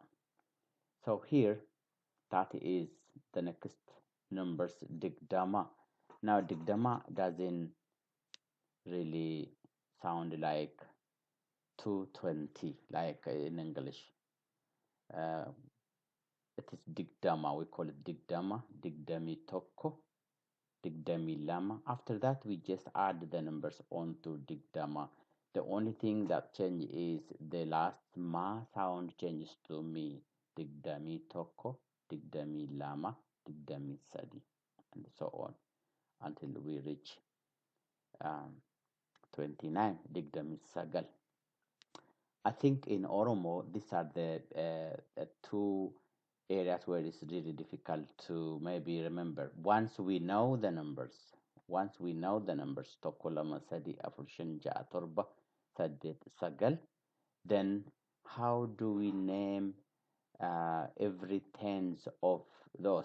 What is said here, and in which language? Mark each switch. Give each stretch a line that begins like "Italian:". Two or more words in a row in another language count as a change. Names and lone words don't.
English: So here, that is the next numbers, digdama. Now digdama doesn't really sound like 220 like in English. It is digdama. We call it digdama,
Oromo: digdami tokko, digdami lama.
English: After that, we just add the numbers onto digdama. The only thing that change is the last ma sound changes to mi.
Oromo: Digdami tokko, digdami lama, digdami sadi,
English: and so on until we reach 29,
Oromo: digdami sagal.
English: I think in Oromo, these are the two areas where it's really difficult to maybe remember. Once we know the numbers,
Oromo: Tokko Sadi Afushan Ja'a Torba Saddeet Sagal,
English: then how do we name every tens of those?